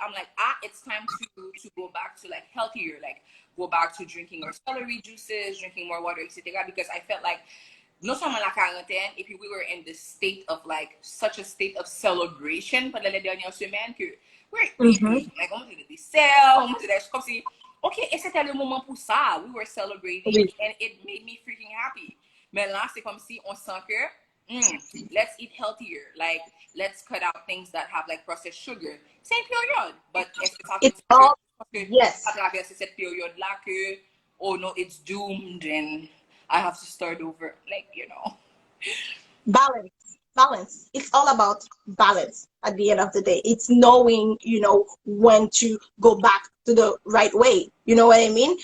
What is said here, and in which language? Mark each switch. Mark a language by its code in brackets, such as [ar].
[en] I'm like, it's time to go back to like healthier, like go back to drinking more celery juices, drinking more water, etc. [fr] Because I felt like non seulement la quarantaine, et puis [en] we were in this state of like such a state of celebration [fr] pendant les dernières semaines que [en] we're eating, like [fr] on était des sales, on était des comme si okay, et c'était le moment pour ça. [en] We were celebrating and it made me freaking happy. [fr] Mais là, c'est comme si on sent que [en] let's eat healthier. Like, let's cut out things that have like processed sugar. Same period. But it's all, yes. [fr] À travers cette période-là que, [en] oh no, it's doomed and I have to start over. Like, you know. Balance. It's all about balance at the end of the day. It's knowing, when to go back to the right way. You know what I mean?